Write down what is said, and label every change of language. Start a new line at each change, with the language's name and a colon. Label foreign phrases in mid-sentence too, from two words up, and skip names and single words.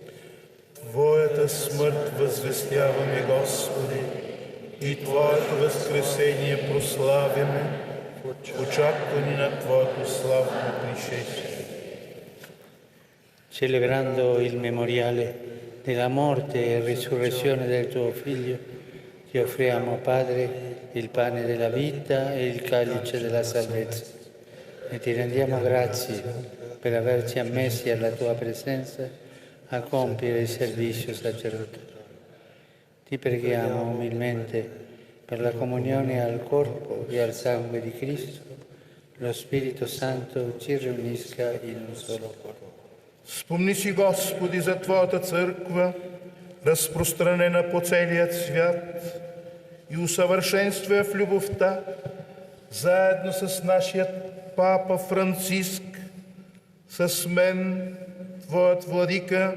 Bulgarian: Твоята смърт възвестяваме, Господи, и Твоето възкресение прославяме, очаквани на Твоето славно пришествие.
Italian: Celebrando il memoriale della morte e risurrezione del Tuo Figlio, ti offriamo, Padre, il pane della vita e il calice della salvezza. E ti rendiamo grazie per averci ammessi alla Tua presenza a compiere il servizio sacerdotale. Ti preghiamo umilmente per la comunione al corpo e al sangue di Cristo, lo Spirito Santo ci riunisca in un solo corpo.
Bulgarian: Спомни си, Господи, за Твоята църква, разпространена по целият свят, и усъвършенствай в любовта, заедно с нашият Папа Франциск, с мен, Твоят владика,